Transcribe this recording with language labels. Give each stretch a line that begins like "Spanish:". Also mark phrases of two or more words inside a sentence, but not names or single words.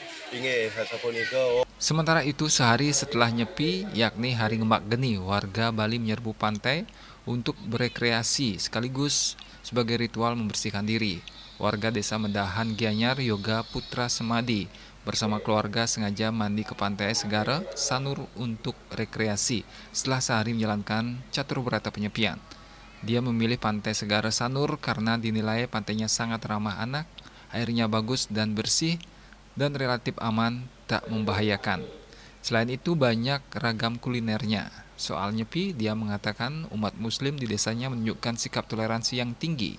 Indonesian: Sementara itu, sehari setelah nyepi, yakni hari Ngembak Geni, warga Bali menyerbu pantai untuk berekreasi sekaligus sebagai ritual membersihkan diri. Warga desa Medahan Gianyar Yoga Putra Semadi bersama keluarga sengaja mandi ke pantai Segara Sanur untuk rekreasi setelah sehari menjalankan catur berata penyepian. Dia memilih pantai Segara Sanur karena dinilai pantainya sangat ramah anak, airnya bagus dan bersih, dan relatif aman, tak membahayakan. Selain itu banyak ragam kulinernya. Soal nyepi, dia mengatakan umat muslim di desanya menunjukkan sikap toleransi yang tinggi.